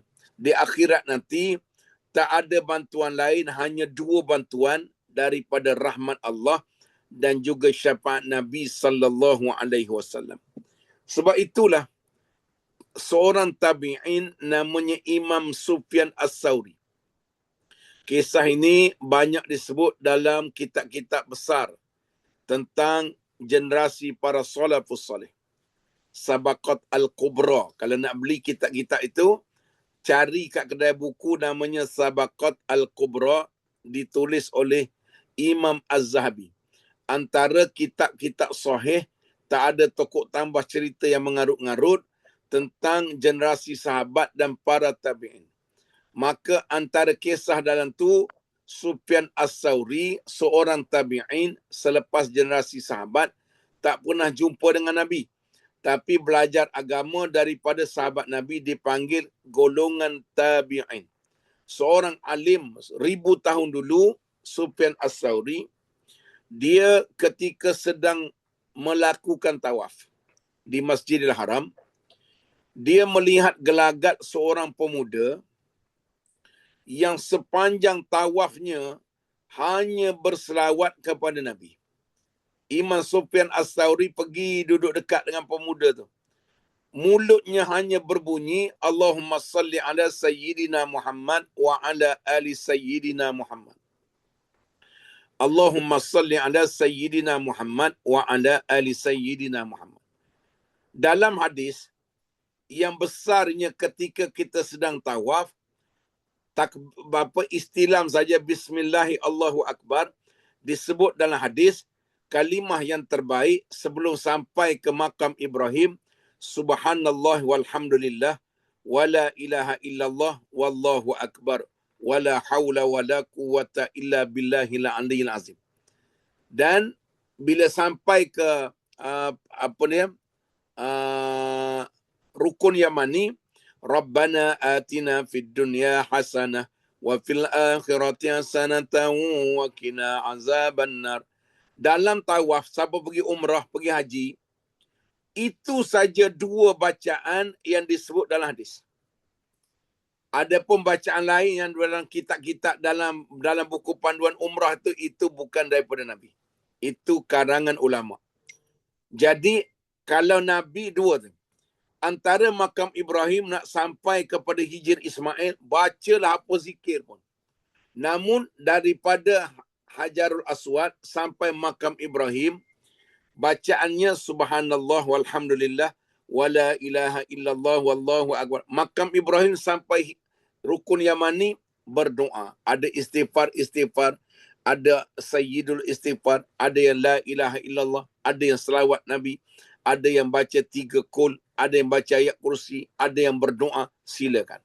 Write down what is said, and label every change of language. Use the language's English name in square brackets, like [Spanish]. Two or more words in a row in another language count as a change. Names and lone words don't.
[Malay] Di akhirat nanti, tak ada bantuan lain, hanya dua bantuan daripada rahmat Allah dan juga syafaat Nabi [Arabic] صلى الله عليه وسلم. [Malay] Sebab itulah seorang tabi'in namanya Imam Sufyan As-Sauri. Kisah ini banyak disebut dalam kitab-kitab besar tentang generasi para [Arabic] السلف الصالح. [Malay] Sabaqat Al-Kubra. Kalau nak beli kitab-kitab itu, cari kat kedai buku namanya Sabaqat Al-Kubra, ditulis oleh Imam Az-Zahabi. Antara kitab-kitab sahih, tak ada tokoh tambah cerita yang mengarut-ngarut tentang generasi sahabat dan para tabi'in. Maka antara kisah dalam tu, Sufyan As-Sauri, seorang tabi'in selepas generasi sahabat, tak pernah jumpa dengan Nabi. Tapi belajar agama daripada sahabat Nabi, dipanggil golongan tabi'in. Seorang alim 1000 tahun dulu, Sufyan As-Sauri, dia ketika sedang melakukan tawaf di Masjidil Haram, dia melihat gelagat seorang pemuda yang sepanjang tawafnya hanya berselawat kepada Nabi. Imam Sufyan As-Sauri pergi duduk dekat dengan pemuda tu. Mulutnya hanya berbunyi, [Arabic] اللهم صل على سيدنا محمد وعلى آل سيدنا محمد. اللهم صل على سيدنا محمد وعلى آل سيدنا محمد. [Malay] Dalam hadis, yang besarnya ketika kita sedang tawaf, istilam saja [Arabic] بسم الله الله أكبر [Malay] disebut dalam hadis, kalimah yang terbaik sebelum sampai ke makam Ibrahim, [Arabic] سبحان الله والحمد لله ولا إله إلا الله والله أكبر ولا حول ولا قوة إلا بالله العلي العظيم. [Malay] Dan bila sampai ke rukun yamani, [Arabic] ربنا آتنا في الدنيا حسنة وفي الآخرة حسنة وقنا عذاب النار. [Malay] Dalam tawaf, siapa pergi umrah, pergi haji, itu saja dua bacaan yang disebut dalam hadis. Adapun bacaan lain yang dalam kitab-kitab dalam buku panduan umrah itu bukan daripada Nabi. Itu karangan ulama. Jadi kalau Nabi dua tu, antara makam Ibrahim nak sampai kepada Hijr Ismail, bacalah apa zikir pun. Namun daripada Hajarul Aswad sampai makam Ibrahim, bacaannya [Arabic] سبحان الله والحمد لله ولا إله إلا الله والله أكبر. [Malay] Makam Ibrahim sampai rukun Yamani, berdoa. Ada istighfar, ada [Arabic] سيد الاستغفار, [Malay] ada yang [Arabic] لا إله إلا الله, [Malay] ada yang selawat Nabi, ada yang baca 3 kul, ada yang baca ayat kursi, ada yang berdoa, silakan.